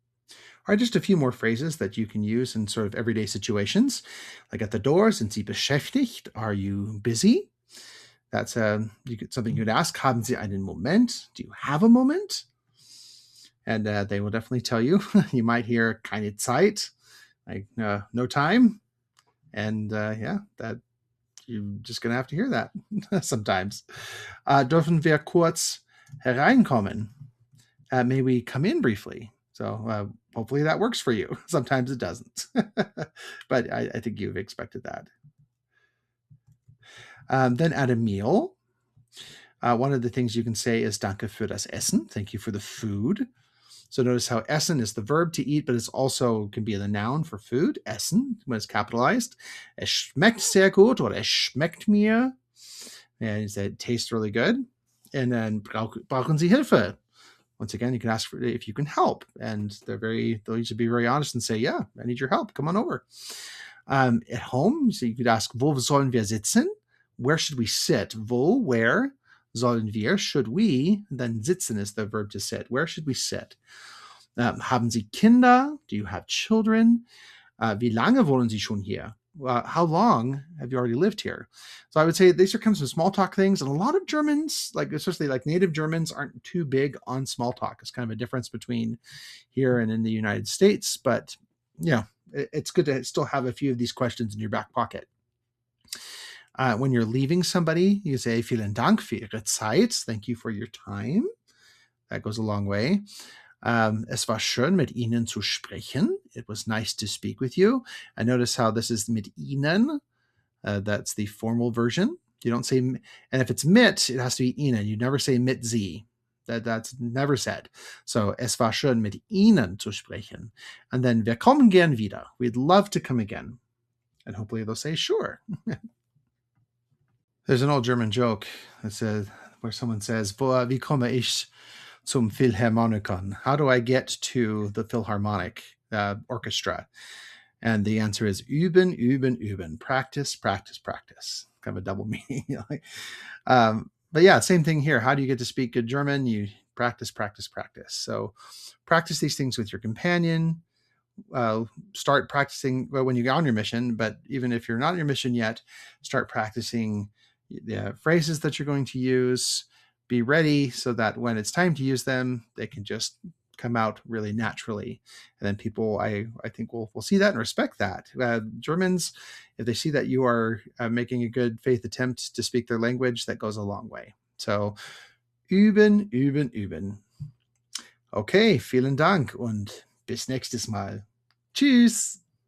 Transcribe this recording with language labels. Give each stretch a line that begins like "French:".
English: All right, just a few more phrases that you can use in sort of everyday situations. Like at the door,
German: sind Sie beschäftigt?
English: Are you busy? That's something you'd ask.
German: Haben Sie einen Moment?
English: Do you have a moment? And they will definitely tell you. You might hear
German: keine Zeit,
English: like no time. And that you're just going to have to hear that sometimes.
German: Dürfen wir kurz hereinkommen?
English: May we come in briefly? So hopefully that works for you. Sometimes it doesn't. But I think you've expected that. Then at a meal, one of the things you can say is
German: Danke für das Essen.
English: Thank you for the food. So notice how essen is the verb to eat, but it's also can be the noun for food. Essen, when it's capitalized.
German: Es schmeckt sehr gut, or es schmeckt mir.
English: And it tastes really good. And then
German: brauchen Sie Hilfe?
English: Once again, you can ask for if you can help. And they'll usually be very honest and say, yeah, I need your help. Come on over. At home, so you could ask,
German: wo sollen wir sitzen?
English: Where should we sit?
German: Wo,
English: where?
German: Sollen wir,
English: should we? Then sitzen is the verb to sit. Where should we sit?
German: Haben Sie Kinder?
English: Do you have children?
German: Wie lange wohnen Sie schon hier?
English: How long have you already lived here? So I would say these are kind of some small talk things. And a lot of Germans, like especially like native Germans, aren't too big on small talk. It's kind of a difference between here and in the United States. But it's good to still have a few of these questions in your back pocket. When you're leaving somebody, you say,
German: vielen Dank für Ihre Zeit.
English: Thank you for your time. That goes a long way.
German: Es war schön, mit Ihnen zu sprechen.
English: It was nice to speak with you. And notice how this is
German: mit Ihnen.
English: That's the formal version. You don't say, and if it's mit, it has to be Ihnen. You never say
German: mit Sie.
English: That's never said.
German: So, es war schön, mit Ihnen zu sprechen.
English: And then,
German: wir kommen gern wieder.
English: We'd love to come again. And hopefully they'll say, sure. There's an old German joke that says, where someone says,
German: wie komme ich zum Philharmonikon?
English: How do I get to the Philharmonic orchestra? And the answer is
German: üben, üben, üben.
English: Practice, practice, practice. Kind of a double meaning. But yeah, same thing here. How do you get to speak good German? You practice, practice, practice. So practice these things with your companion. Start practicing when you go on your mission. But even if you're not on your mission yet, start practicing the phrases that you're going to use. Be ready so that when it's time to use them, they can just come out really naturally. And then people, I think, will see that and respect that. Germans, if they see that you are making a good faith attempt to speak their language, that goes a long way.
German: So üben, üben, üben. Okay, vielen Dank und bis nächstes Mal. Tschüss.